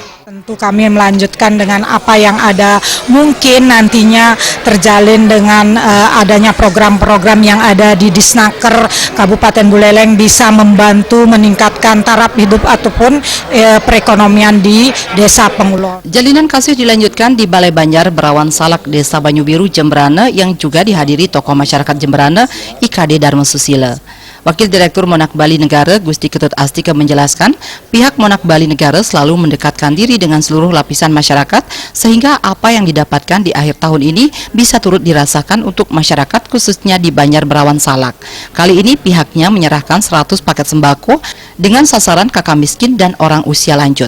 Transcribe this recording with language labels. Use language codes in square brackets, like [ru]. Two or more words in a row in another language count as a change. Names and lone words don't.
[id] Tentu kami melanjutkan dengan apa yang ada, mungkin nantinya terjalin dengan adanya program-program yang ada di Disnaker Kabupaten Buleleng bisa membantu meningkatkan taraf hidup ataupun perekonomian di Desa Pengulon. Jalinan Kasih dilanjutkan di Balai Banjar Berawan Salak Desa Banyu Biru Jemberana yang juga dihadiri tokoh masyarakat Jemberana IKD Dharma Susila. Wakil Direktur Monarch Bali Negara Gusti Ketut Astika menjelaskan, pihak Monarch Bali Negara selalu mendekatkan diri dengan seluruh lapisan masyarakat sehingga apa yang didapatkan di akhir tahun ini bisa turut dirasakan untuk masyarakat khususnya di Banjar Berawan Salak. Kali ini pihaknya menyerahkan 100 paket sembako dengan sasaran kakak miskin dan orang usia lanjut.